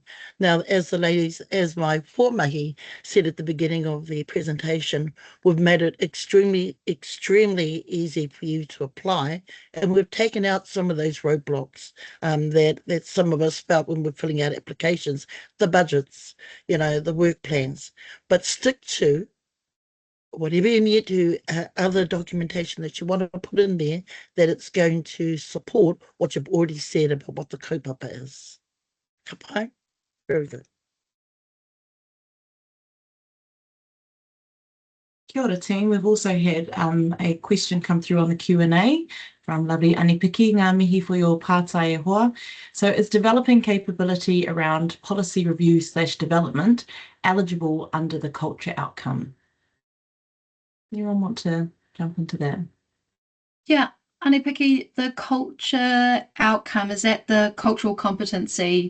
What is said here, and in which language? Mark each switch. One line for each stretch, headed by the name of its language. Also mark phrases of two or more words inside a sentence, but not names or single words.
English: Now, as my formahi said at the beginning of the presentation, we've made it extremely easy for you to apply, and we've taken out some of those roadblocks that some of us felt when we're filling out applications, the budgets, the work plans, but stick to whatever you need to, other documentation that you want to put in there, that it's going to support what you've already said about what the kaupapa is.
Māori: Ka pai?
English: Very good.
Māori: Kia ora team.
English: We've also had a question come through on the Q&A from lovely Anipiki.
Māori: Ngā mihi
English: for your
Māori: pātai e hoa.
English: So is developing capability around policy review / development eligible under the culture outcome? Anyone want to jump into that? Yeah, Anipiki, the culture outcome, is that the cultural competency?